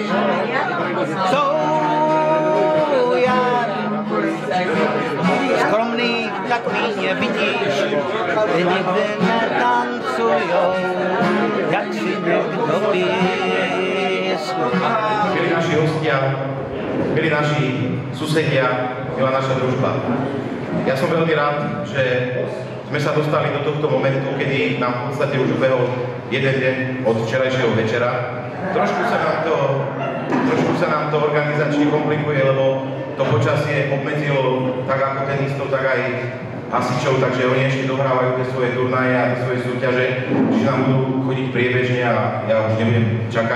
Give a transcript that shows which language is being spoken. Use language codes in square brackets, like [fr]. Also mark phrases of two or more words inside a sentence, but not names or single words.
[cs] Jsou skromný, tak mě vidíš, ty nikdy netancujou, jak si někdo písku. [sk] Milí naši hostia, milí naši susedia, milá naša družba. Ja som veľmi rád, že sme sa dostali do tohto momentu, kedy nám v podstate už ubehol jeden deň od včerajšieho večera. Trošku sa nám to organizačne komplikuje, lebo to počasie obmedzilo tak ako tenistov, tak aj hasičov, takže oni ešte dohrávajú tie svoje turnaje a tie svoje súťaže, čiže nám budú chodiť priebežne a ja už nebudem čakať.